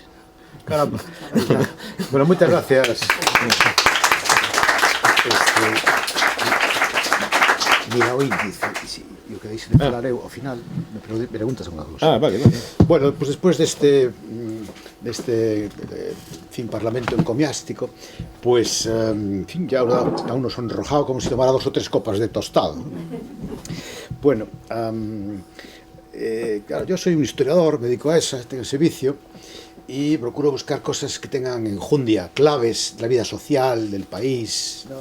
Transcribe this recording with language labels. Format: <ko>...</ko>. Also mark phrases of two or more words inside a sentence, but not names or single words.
<gl>Caramba. Bueno, moitas gracias. Mira o índice, e o que deixe de falar eu ao final me preguntas unha cousa. Vale. Bueno, pues despois deste parlamento encomiástico,</gl> <es>pues en fin, ya a uno sonrojado como si tomara 2 o 3 copas de tostado. Bueno, claro, yo soy un historiador, me dedico a eso, tengo ese vicio, y procuro buscar cosas que tengan enjundia, claves de la vida social del país, ¿no?</es>